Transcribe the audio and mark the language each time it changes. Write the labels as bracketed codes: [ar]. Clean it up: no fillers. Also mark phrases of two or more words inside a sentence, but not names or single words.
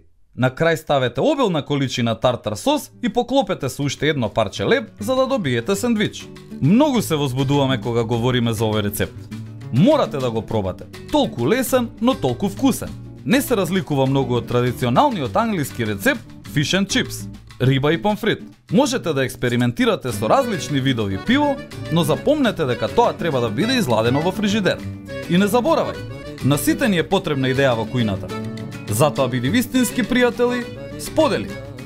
[mk] На крај ставете обилна количина тартар сос и поклопете со уште едно парче леб за да добиете сендвич. Многу се возбудуваме кога говориме за овој рецепт. Морате да го пробате. Толку лесен, но толку вкусен. Не се разликува многу од традиционалниот англиски рецепт [en] fish and chips, [mk] риба и помфрит. Можете да експериментирате со различни видови пиво, но запомнете дека тоа треба да биде изладено во фрижидер. И не заборавај, на сите ни е потребна идеја во кујната. Затоа биди вистински пријатели, сподели!